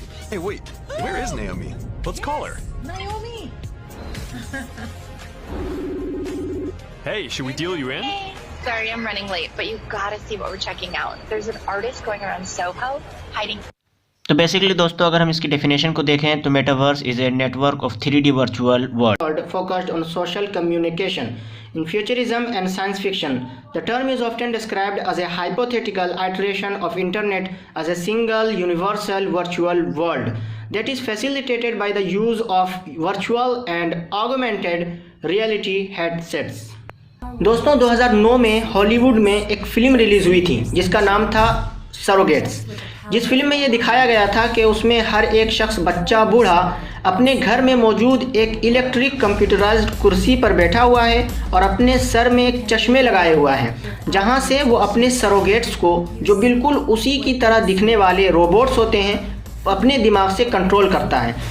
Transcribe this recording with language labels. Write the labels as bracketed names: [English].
[English] Hey, wait. Where is Naomi? Let's call her. Naomi. Hey, should we deal you in? Sorry, I'm running late, but you gotta see what we're checking out. There's an artist going around Soho hiding. [Hindi] तो basically दोस्तों अगर हम इसकी definition को देखें तो [English] Metaverse is a network of 3D virtual world focused on social communication. In futurism and science fiction, the term is often described as a hypothetical iteration of internet as a single universal virtual world that is facilitated by the use of virtual and augmented reality headsets. [Hindi] दोस्तों 2009 में Hollywood में एक film release हुई थी जिसका नाम था surrogates. जिस फिल्म में ये दिखाया गया था कि उसमें हर एक शख्स, बच्चा, बूढ़ा अपने घर में मौजूद एक इलेक्ट्रिक कंप्यूटराइज्ड कुर्सी पर बैठा हुआ है और अपने सर में एक चश्मे लगाए हुआ है जहां से वो अपने सरोगेट्स को, जो बिल्कुल उसी की तरह दिखने वाले रोबोट्स होते हैं, अपने दिमाग से कंट्रोल करता है।